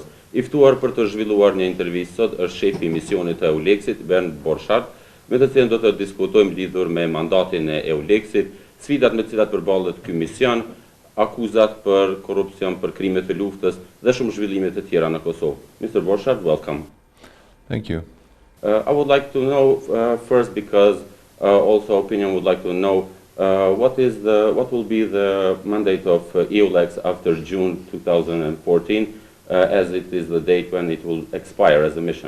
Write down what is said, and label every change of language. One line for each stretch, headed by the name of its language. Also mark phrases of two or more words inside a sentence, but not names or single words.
Albanian: I ftuar për të zhvilluar një intervistë sot është shefi i misionit të EULEX-it, Bernd Borchardt, me të cilën do të diskutojmë lidhur me mandatin e EULEX-it, sfidat me të cilat përballet ky mision, akuzat për korrupsion, për krime të luftës dhe shumë zhvillime të tjera në Kosovë.
English: Mr. Borchardt, welcome. Thank you. I would like to know first, because also opinion would like to know what will be the mandate of EULEX after June 2014, as it is the date when it will expire as a mission.